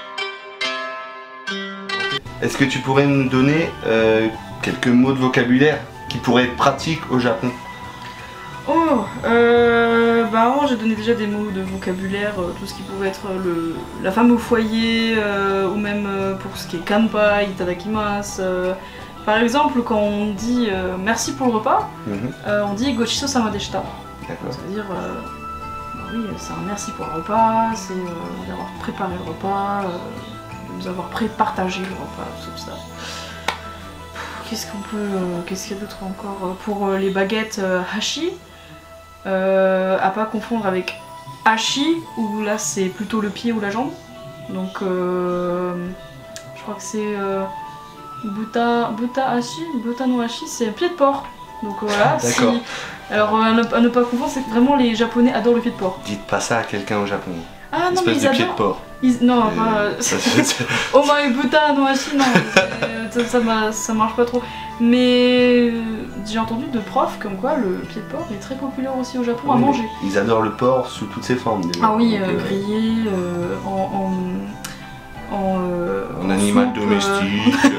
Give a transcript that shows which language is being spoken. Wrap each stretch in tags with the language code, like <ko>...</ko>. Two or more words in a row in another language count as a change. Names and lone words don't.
<fr>Est-ce que tu pourrais nous donner quelques mots de vocabulaire qui pourraient être pratiques au Japon? Oh, avant j'ai donné déjà des mots de vocabulaire, tout ce qui pouvait être la femme au foyer, ou même pour ce qui est</fr> <ja>乾杯、いただきます.</ja> <fr>Par exemple, quand on dit merci pour le repas, on dit</fr> <ja>ごちそうさまでした.</ja> <fr>D'accord. C'est-à-dire, oui, c'est un merci pour le repas, c'est d'avoir préparé le repas, de nous avoir partagé le repas, tout ça. Qu'est-ce qu'il y a d'autre encore? Pour les baguettes hashi, à pas confondre avec hashi, où là c'est plutôt le pied ou la jambe. Donc je crois que c'est</fr> <ja>豚はし、豚のはし,</ja> <fr>c'est pied de porc. Donc voilà, d'accord. Alors à ne pas confondre, c'est que vraiment les Japonais adorent le pied de porc. Dites pas ça à quelqu'un au Japon. Ah non, mais ils adorent. Pied de porc. Non,</fr> <ja>お前豚のはし,</ja> <fr>non, ça marche pas trop. Mais j'ai entendu de profs comme quoi le pied de porc est très populaire aussi au Japon à manger. Ils adorent le porc sous toutes ses formes. Déjà. Ah oui, grillé, en animal soupe, domestique.</fr>